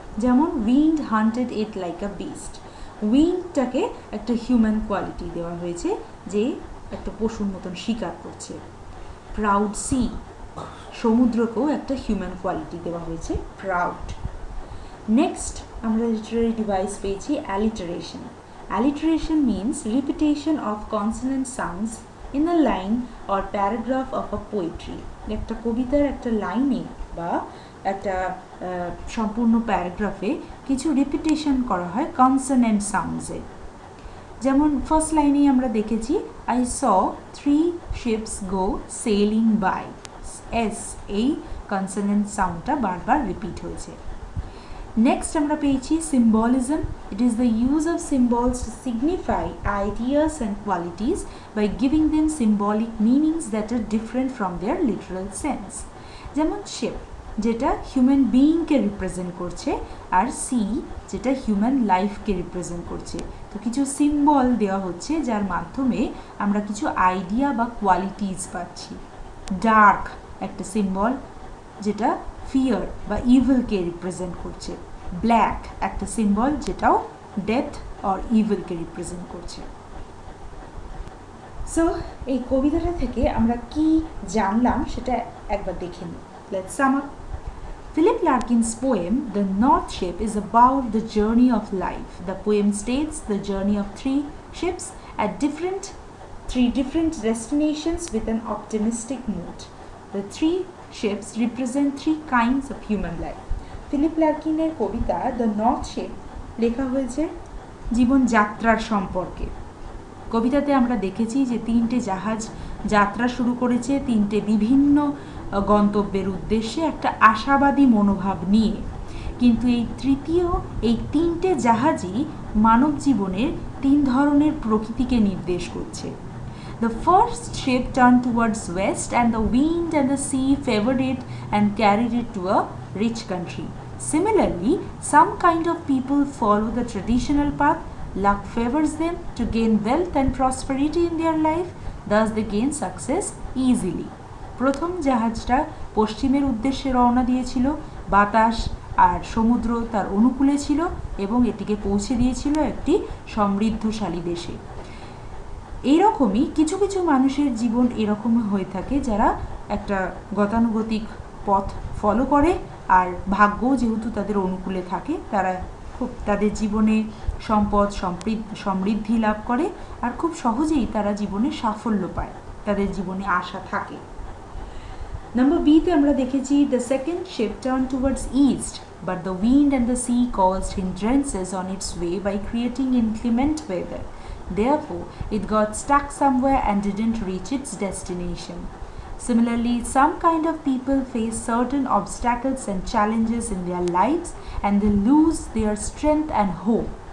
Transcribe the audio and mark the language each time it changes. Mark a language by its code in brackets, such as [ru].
[bn] যেমন [en] wind hunted it like a beast, [bn] উইন্ডটাকে একটা human quality দেওয়া হয়েছে, যে একটা পশুর মতন শিকার করছে। প্রাউড সি, সমুদ্রকেও একটা হিউম্যান কোয়ালিটি দেওয়া হয়েছে, প্রাউড। নেক্সট আমরা লিটারারি ডিভাইস পেয়েছি alliteration. [en] Alliteration means repetition of consonant sounds in a line or paragraph of a poetry. [bn] একটা কবিতার একটা লাইনে বা একটা সম্পূর্ণ প্যারাগ্রাফে কিছু রিপিটেশন করা হয় কনসোনেন্ট সাউন্ডসে। যেমন ফার্স্ট লাইনেই আমরা দেখেছি [en] I saw 3 ships go sailing by, [bn] S এই কনসোনেন্ট সাউন্ডটা বারবার রিপিট হয়েছে। নেক্সট আমরা পেয়েছি symbolism. [en] It is the use of symbols to signify ideas and qualities by giving them symbolic meanings that are different from their literal sense. [bn] যেমন ship যেটা human বিইংকে represent করছে, আর C যেটা human লাইফকে represent করছে। তো কিছু symbol দেওয়া হচ্ছে যার মাধ্যমে আমরা কিছু আইডিয়া বা কোয়ালিটিস পাচ্ছি। ডার্ক একটা সিম্বল যেটা ফিয়ার বা ইভিলকে রিপ্রেজেন্ট করছে। ব্ল্যাক একটা সিম্বল যেটাও ডেথ অর ইভিলকে রিপ্রেজেন্ট করছে। সো এই কবিতাটা থেকে আমরা কি জানলাম সেটা একবার দেখে নিই। [en] Let's sum up. Philip Larkin's poem, The North Ship, is about the journey of life. The poem states the journey of 3 ships at three different destinations with an optimistic mood. The 3 ships represent 3 kinds of human life. [bn] Philip লার্কিনের Kabita the north sheep লেখা হয়েছে জীবনযাত্রার সম্পর্কে। কবিতাতে আমরা দেখেছি যে 3টে জাহাজ যাত্রা শুরু করেছে 3টে বিভিন্ন গন্তব্যের উদ্দেশ্যে একটা আশাবাদী মনোভাব নিয়ে, কিন্তু এই 3টে জাহাজই মানব জীবনের 3 ধরনের প্রকৃতিকে নির্দেশ করছে। [en] The first ship turned towards west and the wind and the sea favored it and carried it to a rich country. Similarly, some kind of people follow the traditional path. Luck favors them to gain wealth and prosperity in their life. Thus they gain success easily. [bn] প্রথম জাহাজটা পশ্চিমের উদ্দেশ্যে রওনা দিয়েছিল, বাতাস আর সমুদ্র তার অনুকূলে ছিল এবং এটিকে পৌঁছে দিয়েছিল একটি সমৃদ্ধশালী দেশে। এইরকমই কিছু কিছু মানুষের জীবন এরকম হয়ে থাকে যারা একটা গতানুগতিক পথ ফলো করে, আর ভাগ্য যেহেতু তাদের অনুকূলে থাকে তারা খুব তাদের জীবনে সম্পদ সমৃদ্ধি লাভ করে, আর খুব সহজেই তারা জীবনে সাফল্য পায়, তাদের জীবনে আশা থাকে। [en] number বিতে [bn] আমরা দেখেছি [en] the second ship turned towards east, but the wind and the sea caused hindrances on its way by creating inclement weather. Therefore, it got stuck somewhere and didn't reach its destination. Similarly, some kind of people face certain obstacles and challenges in their lives and they lose their strength and hope.